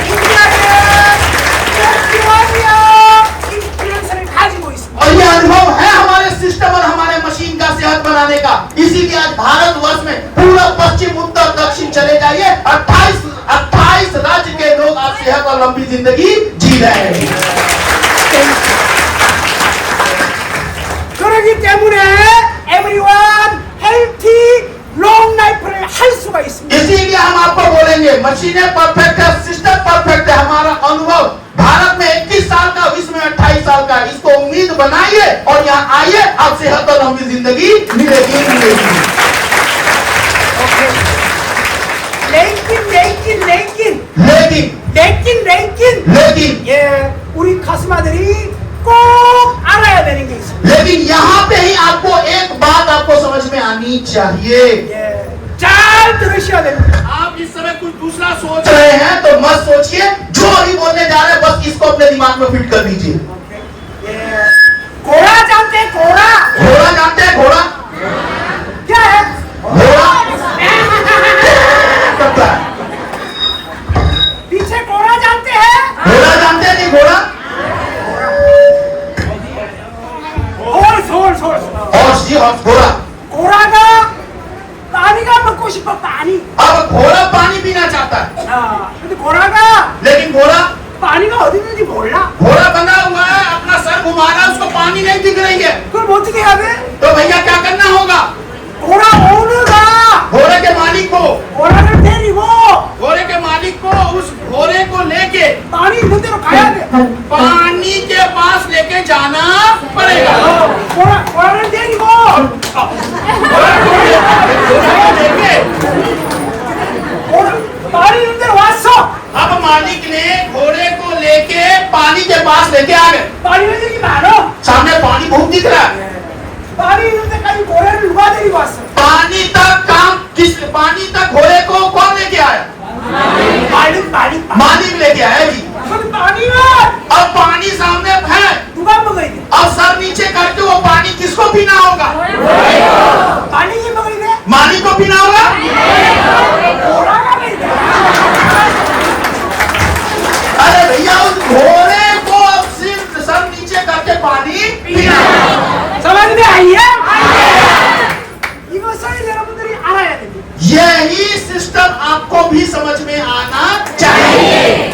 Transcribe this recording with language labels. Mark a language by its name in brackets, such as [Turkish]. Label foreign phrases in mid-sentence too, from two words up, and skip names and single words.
[Hindi] और ये अनुभव है हमारे सिस्टम और हमारे मशीन का सेहत बनाने का, इसीलिए आज भारतवर्ष में पूरा पश्चिम उत्तर दक्षिण चले जाइए, 28 राज्य के लोग आज सेहत और लंबी जिंदगी जी रहे हैं। [Korean] 그렇기 때문에 [English] everyone healthy long life [Korean] 를 할 수가 있습니다. [Hindi] इसीलिए हम आपको बोलेंगे मशीनें परफेक्ट है, सिस्टम परफेक्ट है। हमारा अनुभव भारत में 21 साल का, विश्व में 28 साल का, इसको उम्मीद बनाइए और यहाँ आइए, आप सेहत और लंबी जिंदगी मिलेगी। लेकिन [Korean] 예, 우리 카스마들이 꼭 알아야 되는 게 있습니다. [Hindi] लेकिन यहाँ पे ही आपको एक बात आपको समझ में आनी चाहिए। [Korean] 예, 잘 들으셔야 됩니다. [Hindi] आप इस समय कुछ दूसरा सोच रहे हैं तो मत सोचिए, जो अभी बोलने जा रहे हैं बस इसको अपने दिमाग में फिट कर दीजिए। 예, घोड़ा जानते हैं? घोड़ा घोड़ा जानते हैं? घोड़ा क्या है? घोड़ा करता है। पीछे घोड़ा जानते हैं? घोड़ा जानते हैं? नहीं घोड़ा और जी और घोड़ा। [Korean] घोड़ा가 पानी가 먹고 싶어 पानी. [Hindi] अब घोड़ा पानी पीना चाहता है, [Korean] 근데 घोड़ा가 [Hindi] लेकिन घोड़ा [Korean] पानी가 어디 있는지 몰라. [Hindi] घोड़ा बंधा हुआ है, अपना सर घुमा रहा है, उसको पानी नहीं दिख रही है। [Korean] 그럼 어떻게 해야 돼? [Hindi] तो भैया क्या करना होगा? [Korean] घोड़ा 오너가 [Hindi] घोड़े के मालिक को, [Korean] घोड़ा를 데리고 [Hindi] घोड़े के मालिक को उस घोड़े को लेके [Korean] पानी 있는 데로 가야 돼. [Hindi] पानी के पास लेके जाना पड़ेगा। [Korean] घोड़ा를 데리고 पानी 있는 데로 왔어. [Hindi] अब मालिक ने घोड़े को लेके पानी के पास लेके आ गए। [Korean] पानी는 여기 많아. [Hindi] सामने पानी बहुत दिख रहा है। [Korean] पानी 있는 데까지 घोड़ा를 누가 데리고 왔어? [Hindi] पानी तक घोड़े को कौन लेके आया? मालिक लेके आया जी। [Korean] 근데 पानी는 [Hindi] अब पानी सामने है, [Korean] 누가 먹어야 돼? [Hindi] अब सर नीचे करके वो पानी किसको पीना होगा? [Korean] पानी 먹어야 돼? [Hindi] मालिक को पीना होगा। [Korean] घोड़ा가 먹어야 돼. [Hindi] अरे भैया उस घोड़े को अब सिर्फ सर नीचे करके पानी पीना होगा। समझ में आई है? [Korean] 이것을 여러분들이 알아야 됩니다. [Hindi] यही सिस्टम आपको भी समझ में आना चाहिए।